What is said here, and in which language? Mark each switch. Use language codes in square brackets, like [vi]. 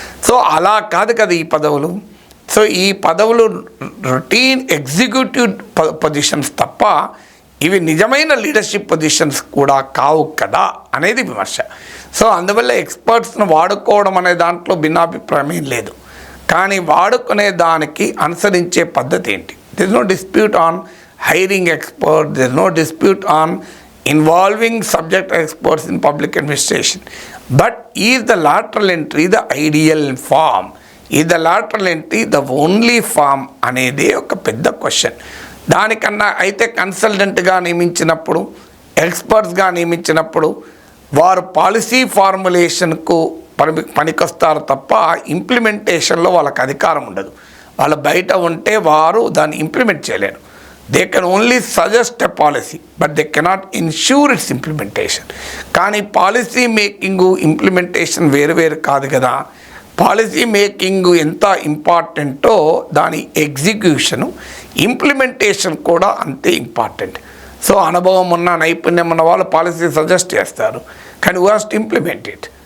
[te] So అలా కాదు కదా ఈ పదవులు. సో ఈ పదవులు రొటీన్ ఎగ్జిక్యూటివ్ పొజిషన్స్ తప్ప ఇవి నిజమైన లీడర్షిప్ పొజిషన్స్ కూడా కావు కదా అనేది విమర్శ. సో అందువల్ల ఎక్స్పర్ట్స్ను వాడుకోవడం అనే దాంట్లో భిన్నాభిప్రాయం ఏం లేదు. కానీ వాడుకునే దానికి అనుసరించే పద్ధతి ఏంటి? [en] There is no dispute on hiring experts, there is no dispute on involving subject experts in public administration. But is the lateral entry the ideal form? Is the lateral entry the only form [te] అనేది ఒక పెద్ద question. దానికన్నా అయితే కన్సల్టెంట్గా నియమించినప్పుడు, ఎక్స్పర్ట్స్గా నియమించినప్పుడు వారు policy ఫార్ములేషన్కు పనికొస్తారు తప్ప ఇంప్లిమెంటేషన్లో వాళ్ళకి అధికారం ఉండదు. వాళ్ళు బయట ఉంటే వారు దాన్ని ఇంప్లిమెంట్ చేయలేరు. [en] They can only suggest a policy, but they cannot ensure its implementation. [te] కానీ పాలసీ మేకింగ్ ఇంప్లిమెంటేషన్ వేరు కాదు కదా. పాలసీ మేకింగ్ ఎంత ఇంపార్టెంటో దాని ఎగ్జిక్యూషను, ఇంప్లిమెంటేషన్ కూడా అంతే ఇంపార్టెంట్. సో అనుభవం ఉన్న నైపుణ్యం ఉన్న వాళ్ళు పాలసీ సజెస్ట్ చేస్తారు, కానీ [en] We have to implement it.